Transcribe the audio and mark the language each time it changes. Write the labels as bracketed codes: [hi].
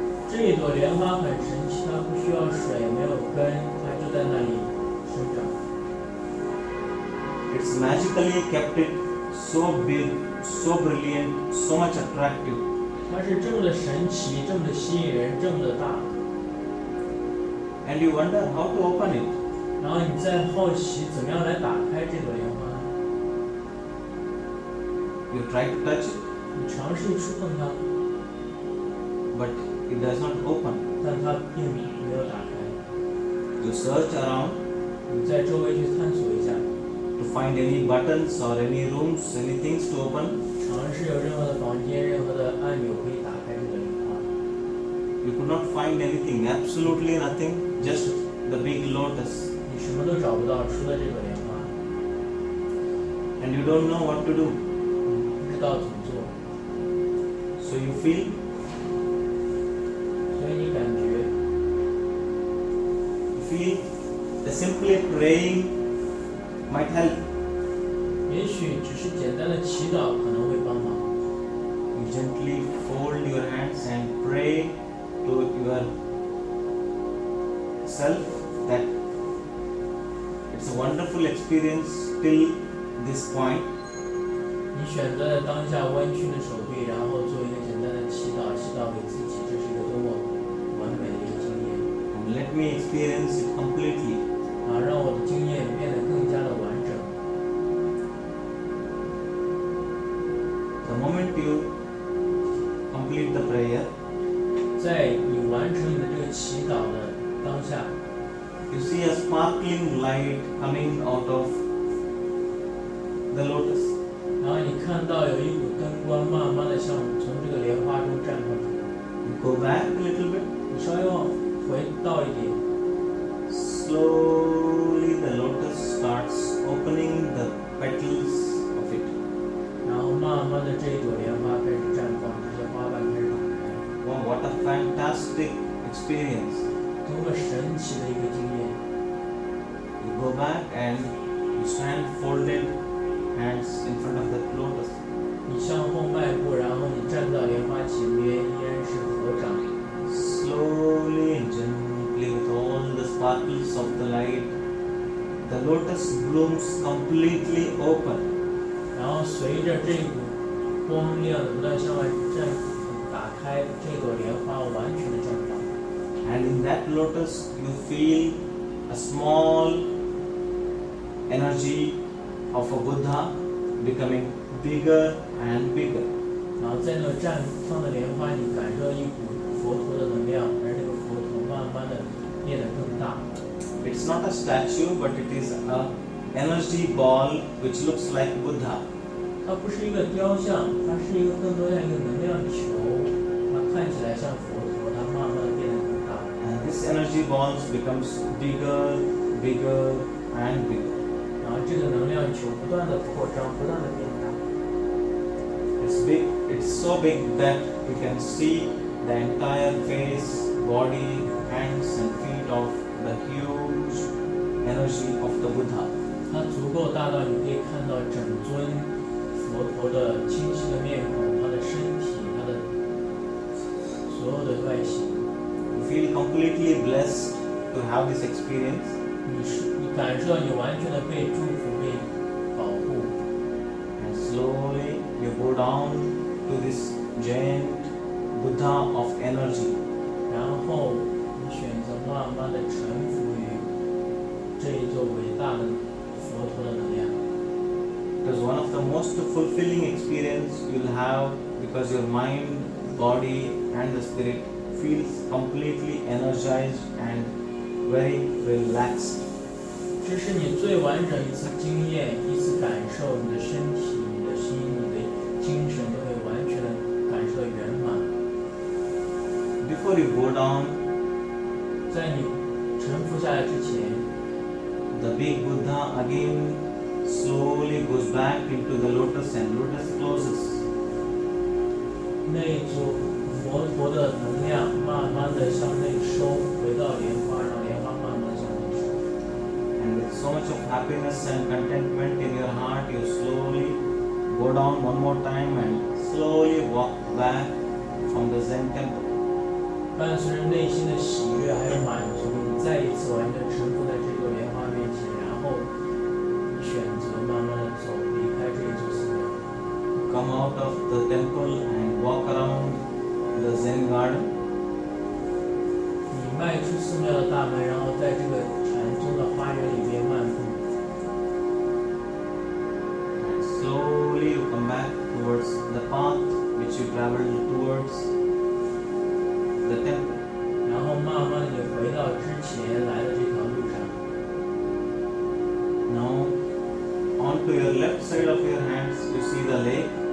[zh] 这一朵莲花很神奇，它不需要水，没有根，它就在那里生长。 [en] It's magically kept it so big, so brilliant, so much attractive. [zh] 它是这么的神奇，这么的吸引人，这么的大。 [en] And you wonder how to open it. [zh] 然后你再好奇怎么样来打开这朵莲花？ [en] You try to touch it, [zh] 你尝试触碰它， [en] but it does not open. [zh] 但它并没有打开。 [en] You search around [zh] 你在周围去探索一下， [en] to find any buttons or any rooms, any things to open. [zh] 尝试有任何的房间、任何的按钮可以打开这个莲花。 [en] You could not find anything, absolutely nothing, just the big lotus. [zh] 你什么都找不到，除了这朵莲花， [en] And you don't know what to do. [zh] 你不知道怎么做， [en] So you feel, [zh] 所以你感觉 [en] that simply praying might help. [zh] 也许只是简单的祈祷可能会帮忙。 [en] You gently fold your hands and pray to yourself that it's a wonderful experience till this point. [zh] 你选择了当下弯曲的手臂，然后做一个简单的祈祷，祈祷给自己，这是一个多么完美的一个经验。 [en] And let me experience it completely. [zh] 让我的经验变得更加的完整。 [en] The moment you complete the prayer, [zh] 在你完成你的这个祈祷的当下， [en] you see a sparkling light coming out of the lotus. [zh] 然后你看到有一股灯光慢慢的向从这个莲花中绽放出来。 [en] You go back a little bit. [zh] 你稍微往回倒一点， [en] Slowly the lotus starts opening the petals of it. [zh] 然后慢慢的这一朵莲花开始绽放，这些花瓣开始打开。 [en] Wow, what a fantastic experience. [zh] 多么神奇的一个经验！ [en] You go back and you stand folded hands in front of the lotus. [zh] 你向后迈步，然后你站到莲花前边，依然是合掌。 [en] Slowly and gently with all the sparkles of the light, the lotus blooms completely open. [zh] 然后随着这股光亮的不断向外打开，这朵莲花完全的绽放。 [en] And in that lotus you feel a small energy of a Buddha becoming bigger and bigger. [zh] 然后在那绽放的莲花，你感受到一股佛陀的能量，而这个佛陀慢慢的变得更大。 [en] It's not a statue, but it is a energy ball which looks like Buddha. [zh] 它不是一个雕像，它是一个更多像一个能量球，它看起来像佛陀，它慢慢的变得更大。 [en] And this energy ball becomes bigger, bigger and bigger. [zh] 然后这个能量球不断的扩张，不断的变大。 [en] It's big. It's so big that you can see the entire face, body, hands and feet of the huge energy of the Buddha. [zh] 它足够大到你可以看到整尊佛陀的清晰的面孔，他的身体，他的所有的外形。 [en] You feel completely blessed to have this experience. [zh] 你感受到你完全的被祝福、被保护。 [en] And slowly you go down to this giant Buddha of energy. [zh] 然后你选择慢慢的臣服于这一座伟大的佛陀的能量。 [en] It is one of the most fulfilling experience you'll have because your mind, body and the spirit feels completely energized and very relaxed. [zh] 这是你最完整一次经验，一次感受，你的身体、你的心、你的精神都会完全的感受到圆满。 [en] Before you go down, [zh] 在你臣服下来之前， [en] the big Buddha again slowly goes back into the lotus and lotus closes. [zh] 那一组佛陀的能量慢慢的向内收，回到莲花，让莲花慢慢地向内收。 [en] And with so much of happiness and contentment in your heart, you slowly go down one more time and slowly walk back from the Zen temple. [zh] 伴随着内心的喜悦还有满足，你再一次完全臣服在这座莲花面前，然后你选择慢慢的走，离开这一座寺庙。 [en] Come out of the temple and walk around the Zen garden. [zh] 你迈出寺庙的大门，然后在这个禅宗的花园里边漫步。 [en] And slowly you come back towards the path which you traveled towards the temple. [zh] 然后慢慢的你回到之前来的这条路上。 [en] Now, onto your left side of your hands, you see the lake.